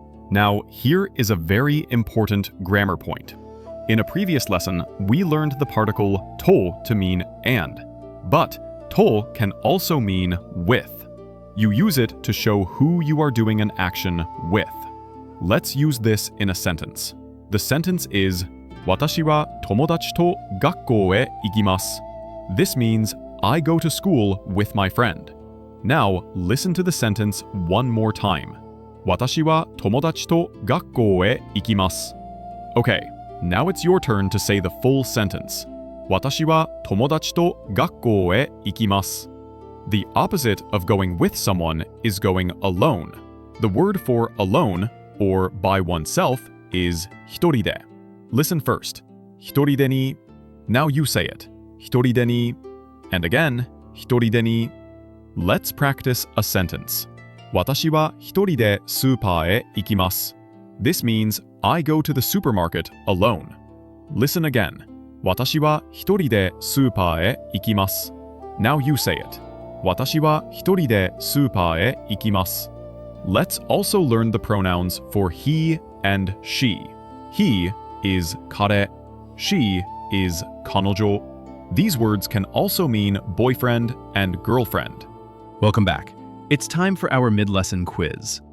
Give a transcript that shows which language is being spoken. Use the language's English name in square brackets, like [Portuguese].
[English] Now here is a very important grammar point. In a previous lesson, we learned the particle to mean and. But to can also mean with. You use it to show who you are doing an action with. Let's use this in a sentence. The sentence is, [Japanese] 私は友達と学校へ行きます. [English] This means, I go to school with my friend. Now, listen to the sentence one more time. [Japanese] 私は友達と学校へ行きます. [English] Okay, now it's your turn to say the full sentence. [Japanese] 私は友達と学校へ行きます. [English] The opposite of going with someone is going alone. The word for alone, or by oneself, is 一人で. Listen first. 一人でに.Now you say it. 一人でに. And again, 一人でに. Let's practice a sentence. [Japanese] 私は一人でスーパーへ行きます. [English] This means I go to the supermarket alone. Listen again. [Japanese] 私は一人でスーパーへ行きます. [English] Now you say it. [Japanese] 私は一人でスーパーへ行きます. [English] Let's also learn the pronouns for he and she. He is 彼, she is 彼女. These words can also mean boyfriend and girlfriend. Welcome back. It's time for our mid-lesson quiz.